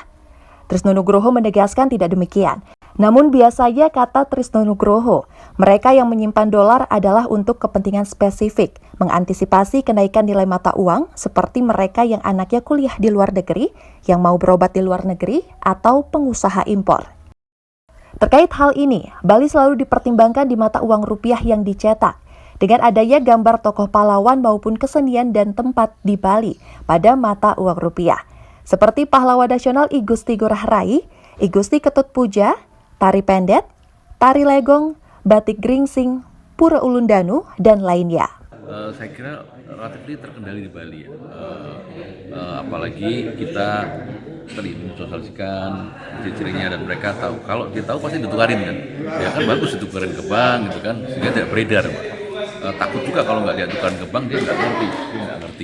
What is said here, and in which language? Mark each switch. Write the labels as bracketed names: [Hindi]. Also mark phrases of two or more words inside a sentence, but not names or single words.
[Indonesian] Trisno Nugroho menegaskan tidak demikian. Namun biasanya kata Trisno Nugroho, mereka yang menyimpan dolar adalah untuk kepentingan spesifik, mengantisipasi kenaikan nilai mata uang seperti mereka yang anaknya kuliah di luar negeri, yang mau berobat di luar negeri, atau pengusaha impor. Terkait hal ini, Bali selalu dipertimbangkan di mata uang rupiah yang dicetak, dengan adanya gambar tokoh pahlawan maupun kesenian dan tempat di Bali pada mata uang rupiah, seperti pahlawan nasional I Gusti Ngurah Rai, I Gusti Ketut Puja, tari pendet, tari legong, batik gringsing, pura ulundanu, dan lainnya. Saya kira relatif terkendali di Bali ya. Apalagi kita tadi mensosialisasikan ciri-cirinya dan mereka tahu. Kalau dia tahu pasti ditukarin kan. Ya kan bagus ditukarin ke bank gitu kan, sehingga tidak beredar. Takut juga kalau nggak dia tukarin ke bank dia nggak ngerti.